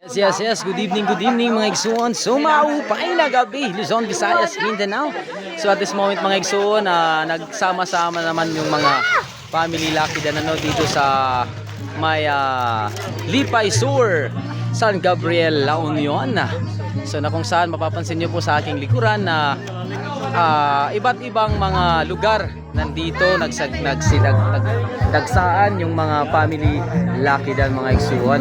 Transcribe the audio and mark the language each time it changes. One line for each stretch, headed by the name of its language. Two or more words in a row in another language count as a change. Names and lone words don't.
English: Yes. Good evening
Waray: mga igsoon. So maupay na gabi, Luzon, Visayas, Mindanao.
Filipino: So at this moment
Waray: mga igsoon,
Filipino: nagsama-sama naman yung mga family Lucky Danano dito sa may Lipay Sur, San Gabriel, La Union. So na kung saan mapapansin nyo po sa aking likuran na iba't ibang mga lugar nandito nagdagsaan yung mga family Lucky Dan
Waray: mga igsuon.